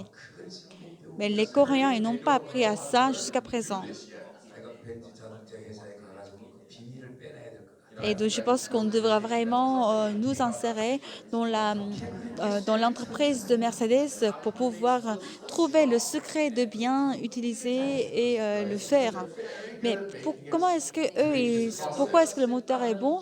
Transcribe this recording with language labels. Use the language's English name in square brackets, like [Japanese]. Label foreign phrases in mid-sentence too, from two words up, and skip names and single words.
[French] Mais les Coréens, ils n'ont pas appris à ça jusqu'à présent. [Korean] 내가 벤츠 자동차 회사에 가가지고 그 비밀을 빼내야 될 것 같아요. [French] Et donc, je pense qu'on devra vraiment nous insérer dans l'entreprise de Mercedes pour pouvoir trouver le secret de bien utiliser et le faire. Mais comment est-ce que pourquoi est-ce que le moteur est bon?